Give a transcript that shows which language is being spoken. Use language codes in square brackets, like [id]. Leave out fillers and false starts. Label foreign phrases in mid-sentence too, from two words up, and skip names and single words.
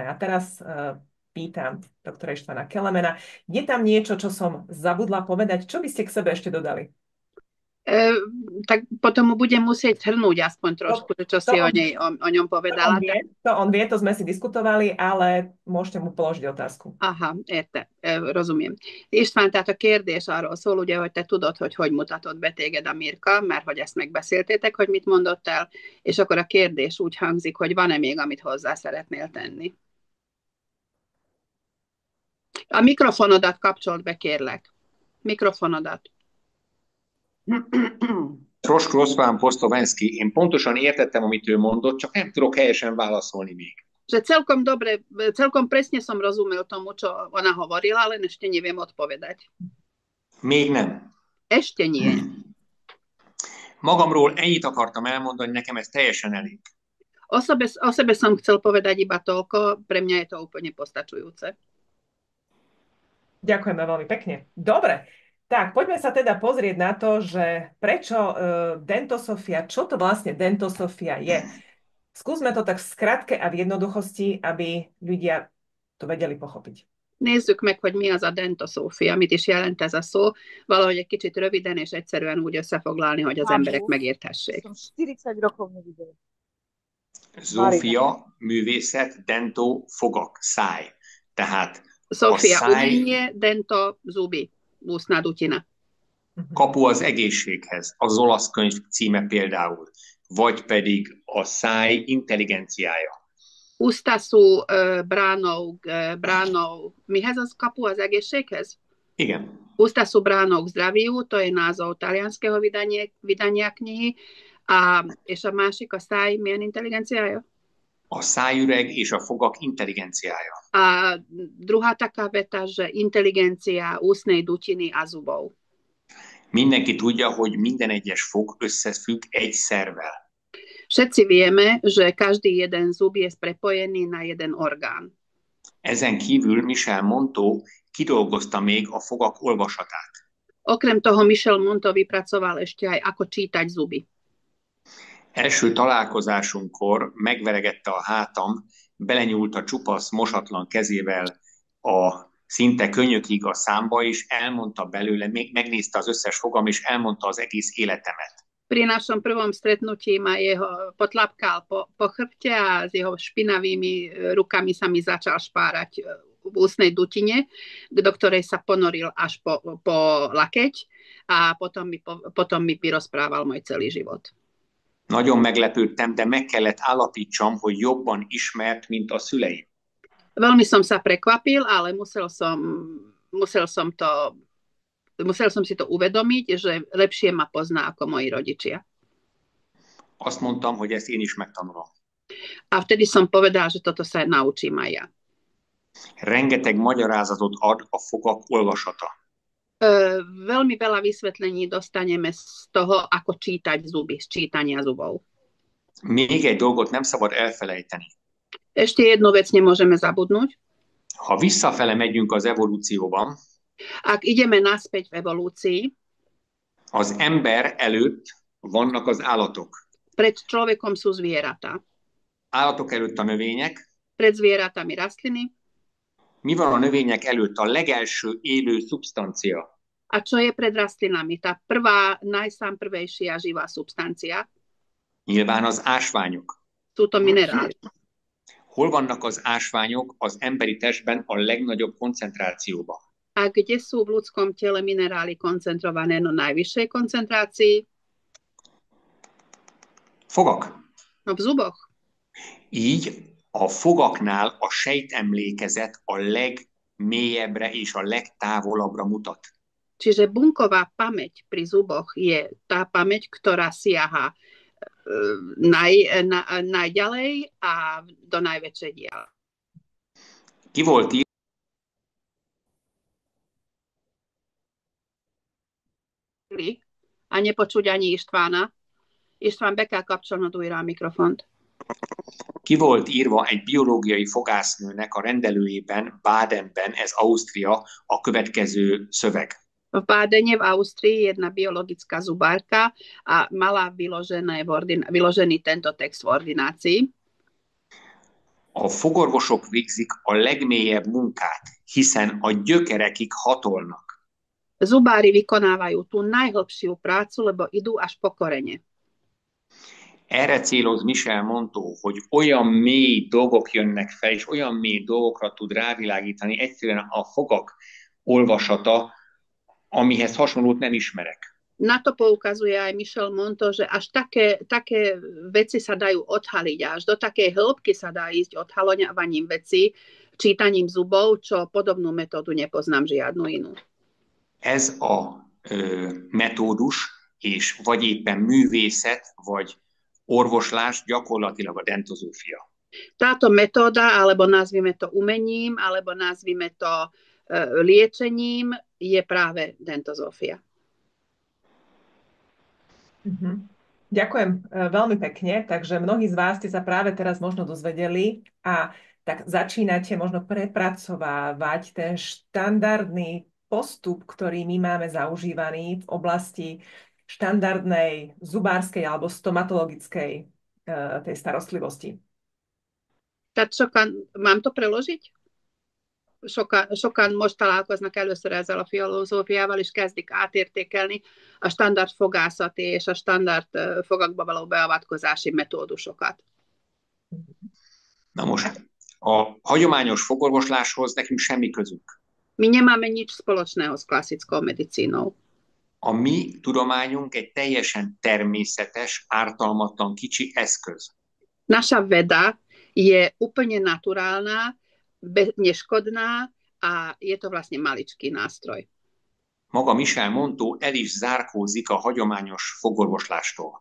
[sk] A teraz pýtam doktora Ištvána Kelemena, je tam niečo, čo som zabudla povedať? Čo by ste k sebe ešte dodali? Tak potom mu budem musieť hrnúť aspoň trošku, čo si o ňom povedala. On vie, to sme si diskutovali, ale môžete mu položiť otázku. Aha, rozumiem. [hu] István, tehát a kérdés arról szól, ugye, hogy te tudod, hogy mutatott be téged a Mirka, mert hogy ezt megbeszéltétek, hogy mit mondott el, és akkor a kérdés úgy hangzik, hogy van-e még, amit hozzá szeretnél tenni. A mikrofonodat kapcsolt be, kérlek. Mikrofonodat. [sk] Trošku rozprávam po slovensky. [hu] Én pontosan értettem, amit ő mondott, csak nem tudok helyesen válaszolni még. [sk] Že celkom presne som rozumel tomu, čo ona hovorila, len ešte neviem odpovedať. [hu] Még nem. [sk] Ešte nie. [hu] Magamról ennyit akartam elmondani, nekem ez teljesen elég. [sk] O sebe som chcel povedať iba toľko, pre mňa je to úplne postačujúce. Ďakujeme veľmi pekne. Dobre, tak poďme sa teda pozrieť na to, že prečo dentosofia, čo to vlastne dentosofia je. Skúsme to tak v skratke a v jednoduchosti, aby ľudia to vedeli pochopiť. [hu] Nézzük meg, hogy mi az a dentosófia, mit is jelent ez a szó. Valahogy egy kicsit röviden és egyszerűen úgy összefoglalni, hogy az emberek megérthessék. Zófia, művészet, dentó, fogak, száj. Tehát Szófia, [sk] umenie, dento, zuby, úszna, dutina. [hu] Kapu az egészséghez, az olasz könyv címe például, vagy pedig a száj intelligenciája. [sk] Ústa sú bránou, [hu] mihez az kapu az egészséghez? Igen. [sk] Ústa sú bránou k zdraviu, to je názov talianskeho vydania knihy. [hu] És a másik, a száj milyen intelligenciája? A szájüreg és a fogak intelligenciája. [sk] A druhá taká veta, že inteligencia ústnej dutiny a zubov. [hu] Mindenki tudja, hogy minden egyes fog összefügg egy szervvel. [sk] Všetci vieme, že každý jeden zub je prepojený na jeden orgán. [hu] Ezen kívül Michel Monteau kidolgozta még a fogak olvasatát. [sk] Okrem toho Michel Monteau vypracoval ešte aj ako čítať zuby. [hu] Első találkozásunkkor megveregette a hátam, belenyúlt a csupasz, mosatlan kezével a szinte könyökig a számba, és elmondta belőle, megnézte az összes fogam, és elmondta az egész életemet. [sk] Pri našom prvom stretnutí ma jeho potlapkal po chrbte a s jeho špinavými rukami sa mi začal špárať v ústnej dutine, do ktorej sa ponoril až po lakeť a potom mi vyrozprával môj celý život. [hu] Nagyon meglepődtem, de meg kellett állapítsam, hogy jobban ismert, mint a szüleim. [sk] Veľmi som sa prekvapil, ale musel som si to uvedomiť, že lepšie ma pozná ako moji rodičia. [hu] Azt mondtam, hogy ezt én is megtanulom. [sk] A vtedy som povedal, že toto sa naučím aj ja. [hu] Rengeteg magyarázatot ad a fogak olvasata. [sk] Veľmi veľa vysvetlení dostaneme z toho, ako čítať zuby, z čítania zubov. [hu] Még egy dolgot nem szabad elfelejteni. [sk] Ešte jednu vec nemôžeme zabudnúť. [hu] Ha visszafele megyünk az evolúcióban, [sk] ak ideme naspäť v evolúcii, [hu] az ember előtt vannak az állatok. [sk] Pred človekom sú zvieratá. [hu] Állatok előtt a növények. [sk] Pred zvieratami rastliny. [hu] Mi van a növények előtt? A legelső élő szubstancia. [sk] A čo je pred rastlinami? Tá prvá, najprvejšia živá substancia? [hu] Nyilván az ásványok. [sk] Sú to minerály. [hu] Hol vannak az ásványok az emberi testben a legnagyobb koncentrációban? [sk] A kde sú v ľudskom tele minerály koncentrované na najvyššej koncentrácii? [hu] Fogak. [sk] No v zuboch. [hu] Így a fogaknál a sejtemlékezet a legmélyebbre és a legtávolabbra mutat. [sk] Čiže bunková pamäť pri zuboch je tá pamäť, ktorá siaha najďalej a do najväčšej diaľ. [hu] Ki volt írva [sk] a nepočuť ani Istvána. [hu] István, be kell kapcsolnod újra a mikrofont. Ki volt írva egy biológiai fogásznőnek a rendelőjében, Badenben, ez Ausztria, a következő szöveg. [sk] V Bádene v Ausztrii jedna biologická zubárka a mala vyložený tento text v ordinácii. [hu] A fogorvosok végzik a legmélyebb munkát, hiszen a gyökerekig hatolnak. [sk] Zubári vykonávajú tú najhlbšiu prácu, lebo idú až po korene. [hu] Erre céloz Michel Monteau, hogy olyan mély dolgok jönnek fel, és olyan mély dolgokra tud rávilágítani egyszerűen a fogak olvasata, amihez hasonlót nem ismerek. [sk] Na to poukazuje aj Michel Monteau, že až také veci sa dajú odhaliť, až do takej hĺbky sa dá ísť odhaľovaním vecí, čítaním zubov, čo podobnú metódu nepoznám žiadnu inú. [hu] Ez a metódus, és vagy éppen művészet, vagy orvoslás gyakorlatilag a dentozófia. [sk] Táto metóda, alebo nazvime to umením, alebo nazvime to liečením, je práve dentozófia. Ďakujem veľmi pekne. Takže mnohí z vás ste sa práve teraz možno dozvedeli a tak začínate možno prepracovávať ten štandardný postup, ktorý my máme zaužívaný v oblasti štandardnej zubárskej alebo stomatologickej tej starostlivosti. Tehát mám to preložiť? [hu] Sokan most találkoznak először ezzel a filozófiával, és kezdik átértékelni a standard fogászati és a standard fogakba való beavatkozási metódusokat. Na most, a hagyományos fogorvosláshoz nekünk semmi közünk. [sk] My nemáme nič spoločného s klasickou medicínou. [hu] A mi tudományunk egy teljesen természetes, ártalmatlan kicsi eszköz. [sk] Naša veda je úplne naturálna, neškodná a je to vlastne maličký nástroj. [hu] Maga Michel Monteau el is zárkózik a hagyományos fogorvoslástól.